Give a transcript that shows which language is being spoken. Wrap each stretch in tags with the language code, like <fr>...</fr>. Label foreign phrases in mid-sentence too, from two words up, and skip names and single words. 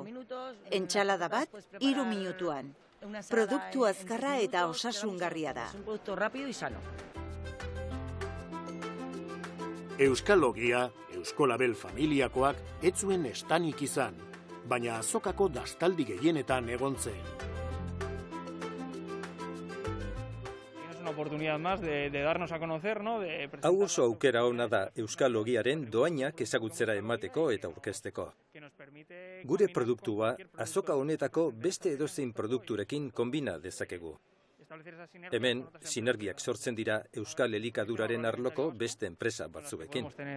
<eu>Entsalada bat, 3 minutuan. Produktu azkarra eta osasungarria da. Euskalogia, Euskolabel familiakoak ez zuen estanik izan, baina azokako dastaldi gehienetan egon zen.</eu> <es>Oportunidad más de darnos a conocer, ¿no?</es> <eu>Hau oso aukera ona da Euskalogiaren doainak ezagutzera emateko eta aurkezteko. Gure produktua azoka honetako beste edozein produkturekin konbina dezakegu. Hemen, sinergiak sortzen dira Euskal elikaduraren arloko beste enpresa batzuekin.</eu>